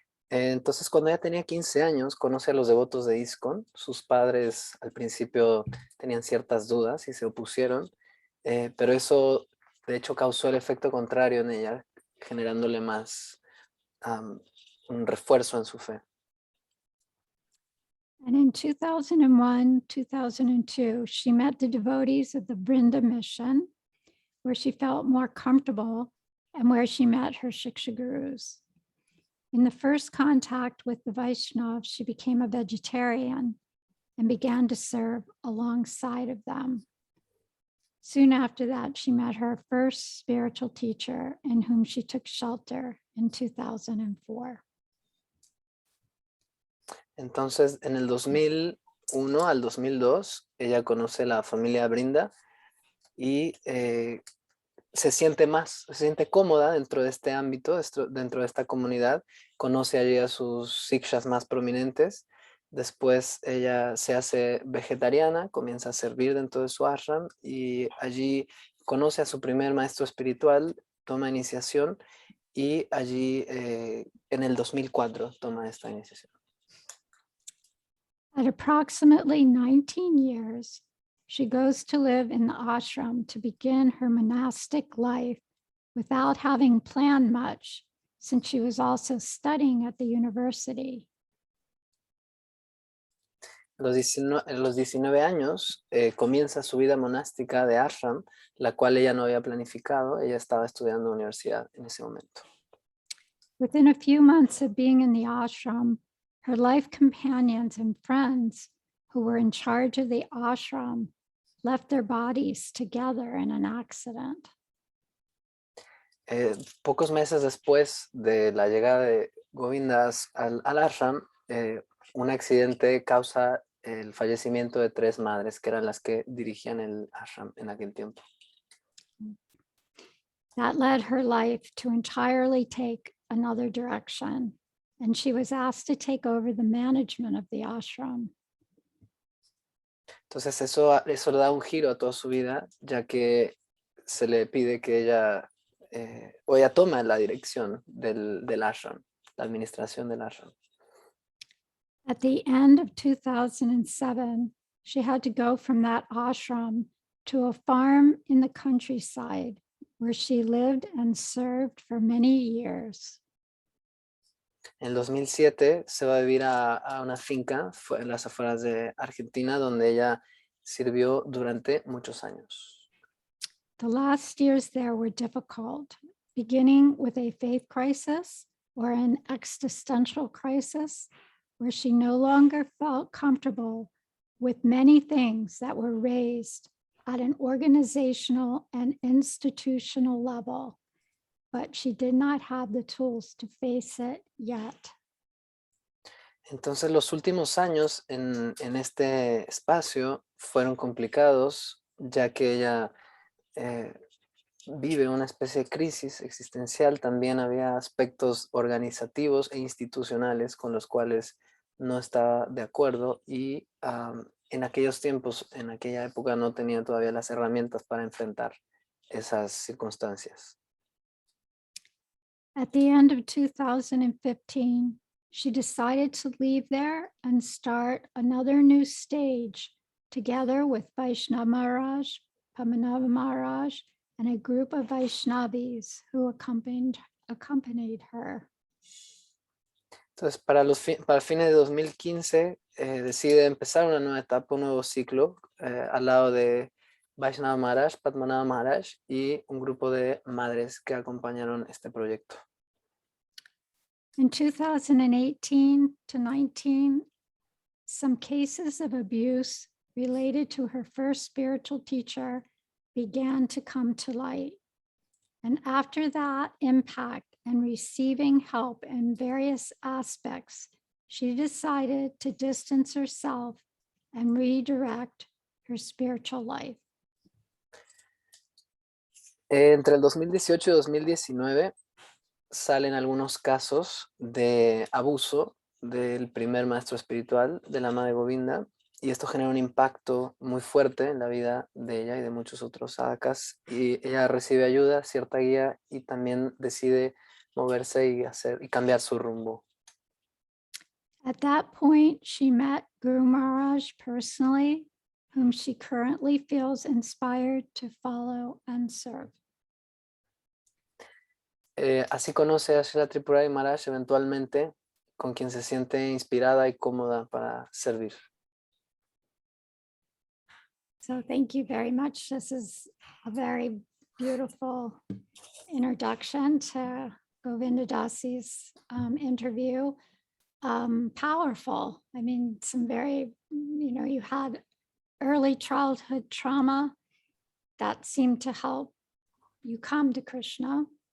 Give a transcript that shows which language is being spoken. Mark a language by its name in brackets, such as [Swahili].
[Spanish] Entonces, cuando ella tenía 15 años, conoce a los devotos de ISKCON. Sus padres al principio tenían ciertas dudas y se opusieron, pero eso de hecho causó el efecto contrario en ella, generándole más un refuerzo en su fe. [English] And in 2001, 2002, she met the devotees of the Brinda mission, where she felt more comfortable and where she met her Shiksha gurus. In the first contact with the Vaishnavas, she became a vegetarian and began to serve alongside of them. Soon after that, she met her first spiritual teacher in whom she took shelter in 2004. [Spanish] Entonces, en el 2001 al 2002, ella conoce la familia Brinda y se siente cómoda dentro de este ámbito, dentro de esta comunidad. Conoce allí a sus sikshas más prominentes. Después ella se hace vegetariana, comienza a servir dentro de su ashram y allí conoce a su primer maestro espiritual, toma iniciación y allí en el 2004 toma esta iniciación. [English] At approximately 19 years, she goes to live in the ashram to begin her monastic life without having planned much, since she was also studying at the university. [Spanish] los 19 años comienza su vida monástica de ashram, la cual ella no había planificado. Ella estaba estudiando universidad en ese momento. [English] Within a few months of being in the ashram, her life companions and friends who were in charge of the ashram left their bodies together in an accident. [Spanish] Pocos meses después de la llegada de Govinda al ashram, un accidente causa el fallecimiento de 3 madres que eran las que dirigían el ashram en aquel tiempo. [English] That led her life to entirely take another direction, and she was asked to take over the management of the ashram. [Spanish] Entonces eso le da un giro a toda su vida, ya que se le pide que ella toma la dirección del ashram, la administración del ashram. [English] At the end of 2007, she had to go from that ashram to a farm in the countryside where she lived and served for many years. [Spanish] En 2007 se va a vivir a una finca en las afueras de Argentina, donde ella sirvió durante muchos años. [English] The last years there were difficult, beginning with a faith crisis or an existential crisis, where she no longer felt comfortable with many things that were raised at an organizational and institutional level, but she did not have the tools to face it yet. [Spanish] Entonces los últimos años en este espacio fueron complicados, ya que ella vive una especie de crisis existencial. También había aspectos organizativos e institucionales con los cuales no estaba de acuerdo y en aquellos tiempos, en aquella época, no tenía todavía las herramientas para enfrentar esas circunstancias. [English] At the end of 2015, she decided to leave there and start another new stage together with Vaishnava Maharaj, Padmanabha Maharaj, and a group of Vaishnavis who accompanied her. [Spanish] Entonces, para fines de 2015, decide empezar una nueva etapa, un nuevo ciclo, al lado de Vaishnava Maharaj, Padmanabha Maharaj y un grupo de madres que acompañaron este proyecto. [English] In 2018 to 19, some cases of abuse related to her first spiritual teacher began to come to light. And after that impact and receiving help in various aspects, she decided to distance herself and redirect her spiritual life. [Spanish] Entre el 2018 y 2019 salen algunos casos de abuso del primer maestro espiritual de la Madre Govinda, y esto genera un impacto muy fuerte en la vida de ella y de muchos otros sadhakas, y ella recibe ayuda, cierta guía, y también decide moverse y cambiar su rumbo. [English] At that point, she met Guru Maharaj personally, whom she currently feels inspired to follow and serve. [Spanish] Así conoce a Srila Tripurari Maharaj eventualmente, con quien se siente inspirada y cómoda para servir. [English] So thank you very much. This is a very beautiful introduction to Govinda Dasi's interview. Powerful. I mean, some very, you had early childhood trauma that seemed to help you come to Krishna.